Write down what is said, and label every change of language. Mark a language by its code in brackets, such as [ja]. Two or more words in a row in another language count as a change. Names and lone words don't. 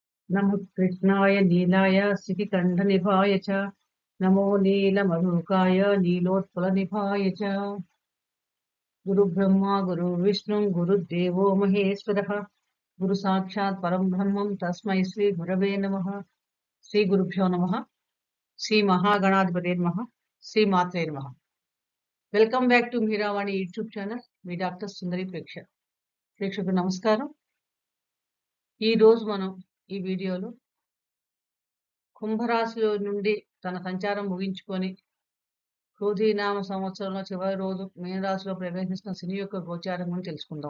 [sa] नमः कृष्णाय नीलाय शिखिकण्ठनिभाय च नमो नीलमधुकाय नीलोत्पलनिभाय च गुरुब्रह्मा गुरुर्विष्णु गुरुदेवो महेश्वरः गुरु साक्षात् परं ब्रह्मं तस्मै श्री गुरवे नमः श्री गुरुभ्यो नमः श्री महागणाधिपते नमः श्री मात्रे नमः [en] welcome back to Meeravani YouTube channel [te] మీ డాక్టర్ సుందరి ప్రేక్షకులకు నమస్కారం. ఈ రోజు మనం ఈ వీడియోలో కుంభరాశిలో నుండి తన సంచారం ముగించుకొని క్రోధీనామ సంవత్సరంలో చివరి రోజు మీనరాశిలో ప్రవేశిస్తున్న శని యొక్క గోచారం గురించి తెలుసుకుందాం.